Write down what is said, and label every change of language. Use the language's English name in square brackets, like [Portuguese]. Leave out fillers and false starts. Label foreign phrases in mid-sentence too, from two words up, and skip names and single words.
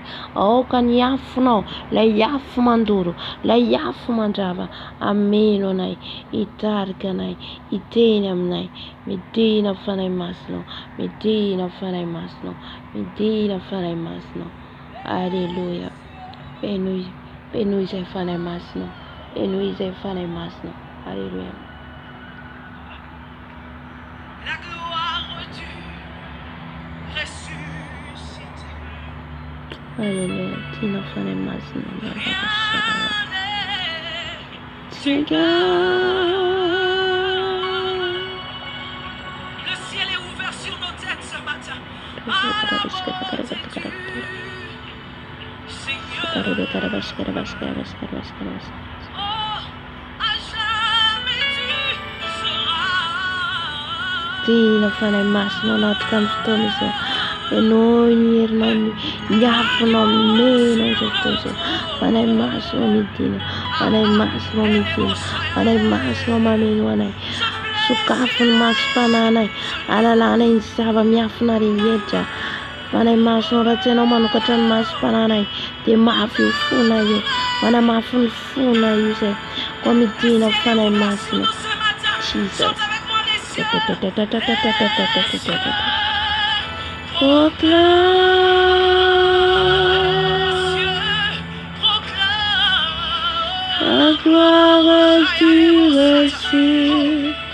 [Malagasy] Aoka ny afonao, lay afo mandoro, lay afo mandrava, ameno anay, hitarika anay, hiteny aminay, midina fanahy masina, midina fanahy masina, midina fanahy masina. [French] Alléluia. [Malagasy] Fenoy, fenoy izay fanahy masina, fenoy izay fanahy masina. [French] Alléluia. La gloire du ressuscité. Alléluia. [Malagasy] Tina fanahy masina. [French] Le ciel est ouvert sur nos têtes ce matin. À la volonté du Seigneur. Oh, à jamais tu seras. [Malagasy] Tina fanahy masina anatrika amin'ny fotoana izao, fenoy ny herinao, ny afonao meno izao fotoana izao, fanahy masina midina, fanahy masina midina, fanahy masina mameno anay, sokafo ny masom-pananay, alalànay ny zava-miafina rehetra. Fanahy masina raha tsy ianao manokatra ny masom-pananay dia mafy io fona io, manamafy ny fona io izay, koa midina fanahy masina. Jesus. [French] La gloire du ressuscité.